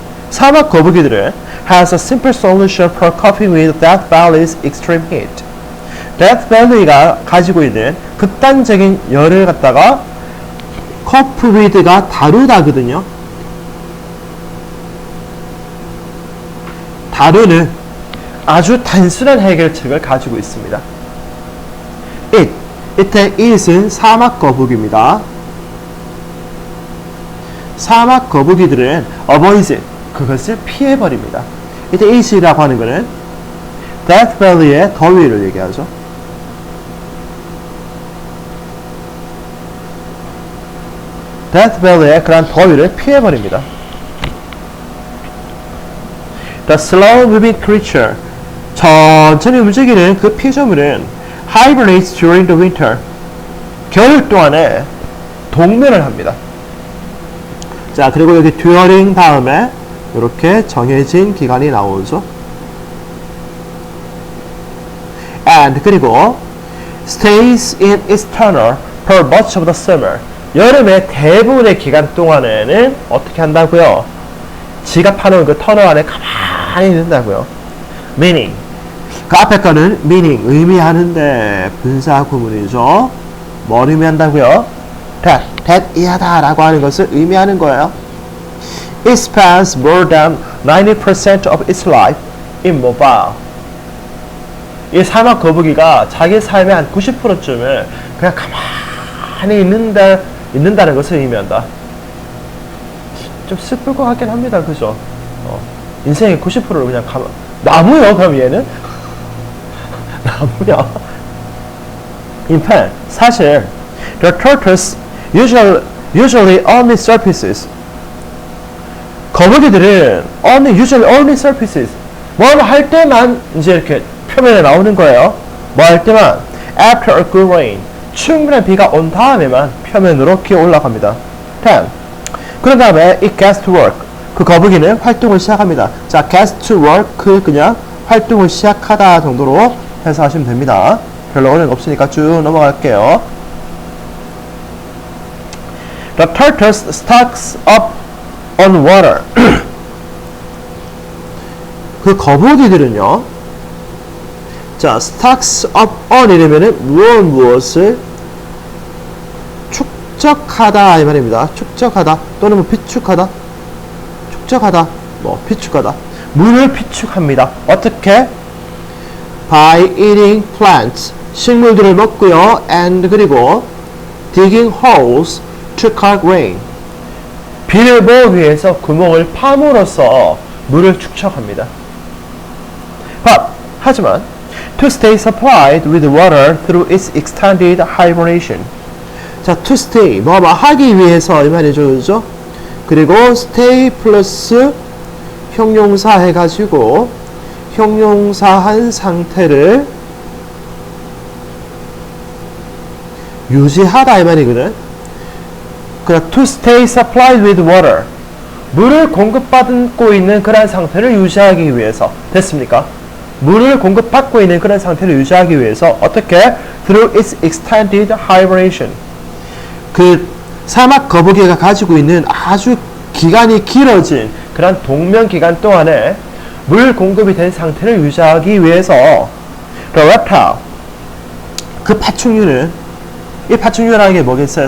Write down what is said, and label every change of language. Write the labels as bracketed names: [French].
[Korean] 사막 거북이들은 [English] has a simple solution for coping with Death Valley's extreme heat. [Korean] Death Valley가 가지고 있는 극단적인 열을 갖다가 cope with가 다루다거든요. 다루는 아주 단순한 해결책을 가지고 있습니다. 이때 it은 사막 거북입니다. 사막 거북이들은 avoid, 그것을 피해버립니다. 이때 it이라고 하는 것은 Death Valley의 더위를 얘기하죠. Death Valley의 그런 더위를 피해버립니다. [English] The slow moving creature, [Korean] 천천히 움직이는 그 피조물은 [English] hibernates during the winter, [Korean] 겨울 동안에 동면을 합니다. 자, 그리고 여기 during 다음에 이렇게 정해진 기간이 나오죠. [English] And 그리고 stays in its tunnel for much of the summer, [Korean] 여름의 대부분의 기간 동안에는 어떻게 한다고요? 지가 파놓은 그 터널 안에 가만히 있는다고요. meaning, 그 앞에 거는 meaning, 의미하는데 분사 구문이죠. 뭘 의미한다고요? that 이하다 라고 하는 것을 의미하는 거예요. [English] It spends more than 90% of its life immobile. [Korean] 이 사막 거북이가 자기 삶의 한 90%쯤을 그냥 가만히 있는다는 것을 의미한다. 좀 슬플 것 같긴 합니다. 그죠? 인생의 90%를 그냥 나무요? 그럼 얘는? 나무야? [English] In fact, [Korean] 사실 [English] the tortoise usually only surfaces. [Korean] 거북이들은 [English] only surfaces. [Korean] 뭘 할 때만 이제 이렇게 표면에 나오는 거예요. 뭐 할 때만 [English] after a good rain. [Korean] 충분한 비가 온 다음에만 표면으로 기어 올라갑니다. 10. 그런 다음에 [English] it gets to work. [Korean] 그 거북이는 활동을 시작합니다. 자, [English] gets to work [Korean] 그냥 활동을 시작하다 정도로 해석하시면 됩니다. 별로 어려운 거 없으니까 쭉 넘어갈게요. [English] The tortoise stocks up on water. [Korean] 그 거북이들은요. 자, stocks up on 이러면은 무엇을 축적하다 이 말입니다. 축적하다 또는 뭐 비축하다, 축적하다, 뭐 비축하다. 물을 비축합니다. 어떻게? [English] By eating plants. [Korean] 식물들을 먹고요. [English] And [Korean] 그리고 [English] digging holes to collect rain. [Korean] 비를 모으기 위해서 구멍을 파므로써 물을 축적합니다. [English] But [Korean] 하지만 [English] to stay supplied with water through its extended hibernation. [Korean] 자, to stay 뭐 하기 위해서 이 말이죠, 그죠? 그리고 stay 플러스 형용사 해가지고 형용사한 상태를 유지하다 이 말이거든. 그러니까 [English] to stay supplied with water. [Korean] 물을 공급받고 있는 그런 상태를 유지하기 위해서. 됐습니까? 물을 공급받고 있는 그런 상태를 유지하기 위해서 어떻게? [English] Through its extended hibernation. [Korean] 그 사막 거북이가 가지고 있는 아주 기간이 길어진 그런 동면 기간 동안에 물 공급이 된 상태를 유지하기 위해서 [English] the reptile, [Korean] 그 파충류는, 이 파충류라는 게 뭐겠어요?